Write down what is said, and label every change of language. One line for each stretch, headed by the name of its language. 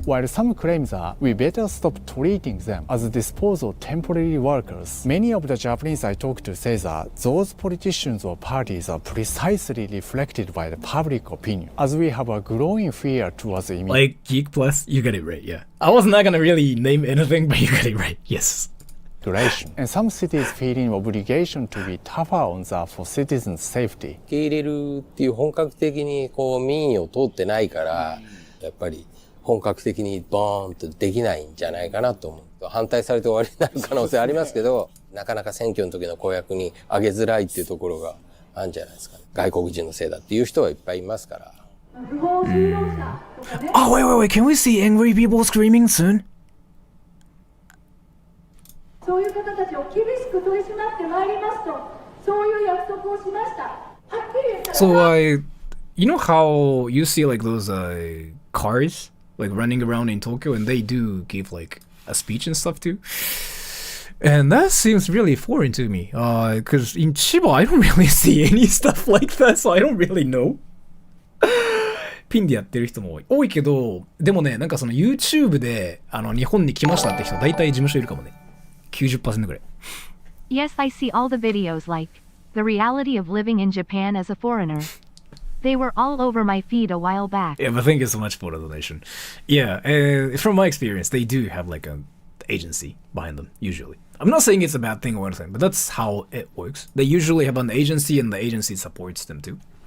English: While some claims that we better stop treating them as disposal temporary workers, many of the Japanese I talk to say that those politicians or parties are precisely reflected by the public opinion, as we have a growing fear towards like Geek Plus, you got it right, yeah. I was not gonna really name anything, but you got it right, yes. And some cities feeling obligation to be tougher on that for citizens' safety.
Japanese: 受け入れるっていう本格的にこう民意を通ってないから、やっぱり本格的にボーンとできないんじゃないかなと思う。反対されて終わりになる可能性ありますけど、なかなか選挙の時の公約に上げづらいっていうところがあるんじゃないですかね。外国人のせいだっていう人はいっぱいいますから。
English: Oh, wait, can we see angry people screaming soon?
Japanese: そういう方たちを厳しく取り締まってまいりますと、そういう約束をしました。はっきり言ったら。
English: So you know how you see like those cars like running around in Tokyo, and they do give like a speech and stuff too. And that seems really foreign to me, because in Chiba I don't really see any stuff like that, so I don't really know.
Japanese: ピンでやってる人も多いけど、でもね、なんかその YouTube で日本に来ましたって人大体事務所いるかもね。 90% ぐらい。
English: Yes, I see all the videos like the reality of living in Japan as a foreigner. They were all over my feed a while back. Yeah, but thank you so much for the donation. Yeah, from my experience, they do have like an agency behind them, usually. I'm not saying it's a bad thing or anything, but that's how it works. They usually have an agency and the agency supports them too.